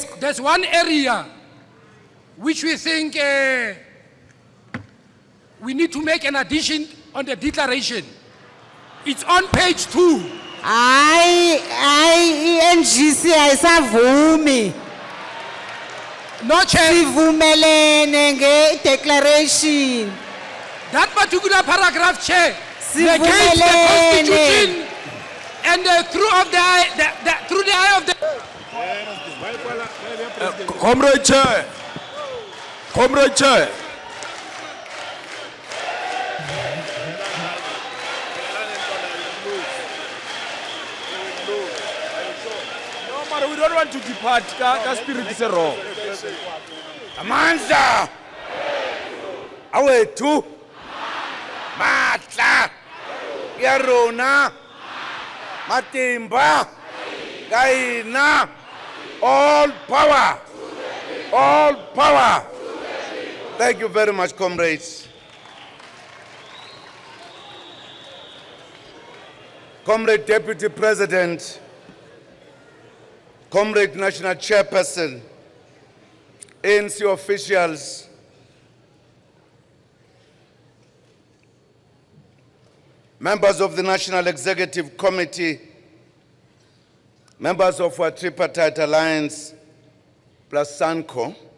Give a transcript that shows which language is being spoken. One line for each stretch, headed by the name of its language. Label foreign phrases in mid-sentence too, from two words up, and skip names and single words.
English: There's one area which we think we need to make an addition on the declaration. It's on page 2.
Xhosa: NGC ayisavumi.
English: No, Chair.
Xhosa: Sivumelene nge-declaration.
English: That particular paragraph, Chair,
Xhosa: Sivumelene.
English: negates the Constitution and through the eye of the... Comrade Chair. Comrade Chair. We don't want to depart. Ka spirit is wrong.
Xhosa: Amandla. Awethu. Matla.
Southern Sotho: Ya rona. Matimba.
English: Kaina. All power. All power. Thank you very much, comrades. Comrade Deputy President, Comrade National Chairperson, ANC officials, members of the National Executive Committee, members of our tripartite alliance, plus SANCO,